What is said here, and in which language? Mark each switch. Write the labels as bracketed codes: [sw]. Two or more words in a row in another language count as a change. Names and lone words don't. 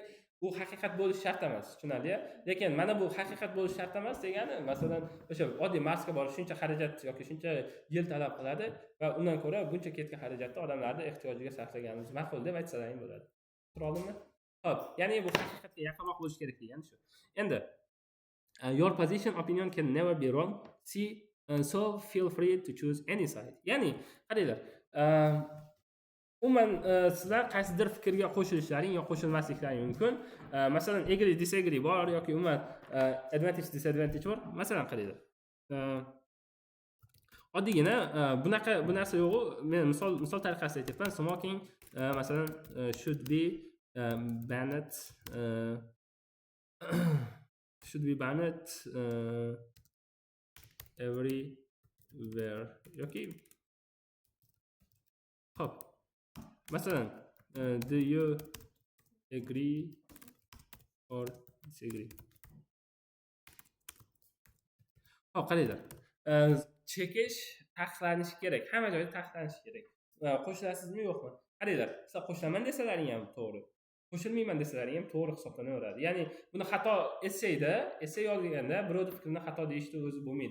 [uz] Bu haqiqat bo'lishi shart emas, tushunarli? Lekin mana bu haqiqat bo'lishi shart emas degani, masalan, o'sha oddiy Marsga borish shuncha xarajat yoki shuncha yil talab qiladi va undan ko'ra buncha ketgan xarajatni odamlarning ehtiyojiga sarflaganimiz ma'qul deb aytsalaring bo'ladi. Tushundingmi? Xo'p, ya'ni bu haqiqatga yaqinroq bo'lish kerak degani shu. [en] Endi your position opinion can never be wrong. So feel free to choose any side. [uz] Ya'ni qaranglar, umuman sizlar qaysidir fikrga qo'shilishlaring yo qo'shilmasliklaring mumkin. Masalan, [en] agree disagree [uz] bor yoki umuman [en] advantage disadvantage [uz] bor. Masalan, qaranglar. Oddiygina bu narsa yo'q. Men misol tariqasida aytyapman. [en] Smoking masalan should be banned everywhere [uz] yoki hop masalan [en] do you agree or disagree? [uz] Hop, qaranglar. Chekish taqiqlanishi kerak. Hamma joyda taqiqlanishi kerak. Qo'shilasizmi yo'qmi? Qaranglar, sizlar qo'shilaman desalaring ham to'g'ri. Qo'shilmayman desalaring ham to'g'ri hisoblanaveradi. Ya'ni buni xato essay yozganda birovning fikrini xato deyishni o'zi bo'lmaydi.